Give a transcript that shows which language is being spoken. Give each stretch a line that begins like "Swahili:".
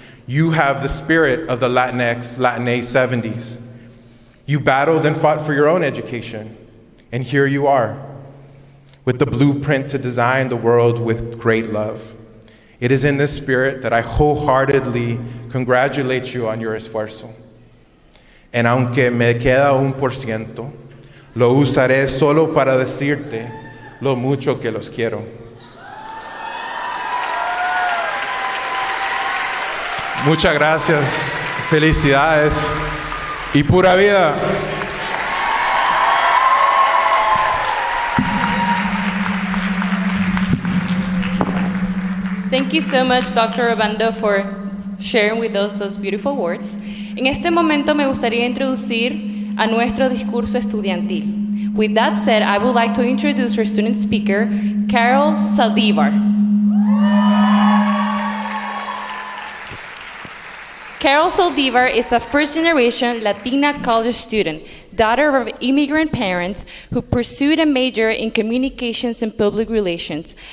English: You have the spirit of the Latinx, Latina 70s. You battled and fought for your own education, and here you are, with the blueprint to design the world with great love. It is in this spirit that I wholeheartedly congratulate you on your esfuerzo.
Spanish: And aunque me queda 1%, lo usaré solo para decirte lo mucho que los quiero. Muchas gracias, felicidades y pura vida.
English: Thank you so much, Dr. Obando, for sharing with us those beautiful words.
Spanish: En este momento me gustaría introducir a nuestro discurso estudiantil.
English: With that said, I would like to introduce our student speaker, Carol Saldivar. Carol Saldivar is a first-generation Latina college student, daughter of immigrant parents who pursued a major in communications and public relations.